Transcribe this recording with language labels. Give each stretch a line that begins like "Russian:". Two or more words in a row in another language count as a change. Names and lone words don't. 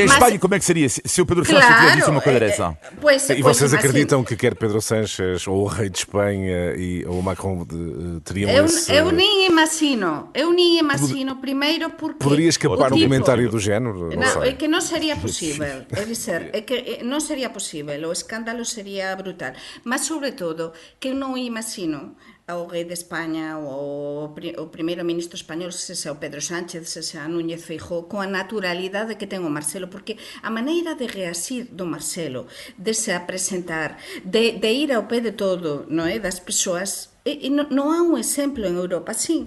Portuguese: E em Espanha, como é que seria se o Pedro Sánchez tivesse dito uma coisa dessa? E vocês acreditam que quer Pedro Sánchez ou o rei de Espanha ou o Macron teriam esse... Eu nem imagino, primeiro porque... Poderia escapar um comentário do género? Não, é que não seria possível.
Galician: É dizer, é que non sería posible, o escándalo sería brutal. Mas, sobre todo, que eu non imagino ao rei de España ou o primeiro ministro español, se sea o Pedro Sánchez, se sea Núñez Feijóo, con a naturalidade que ten o Marcelo, porque a maneira de reasir do Marcelo, de se apresentar, de ir ao pé de todo, non é, das persoas, non há un exemplo en Europa así.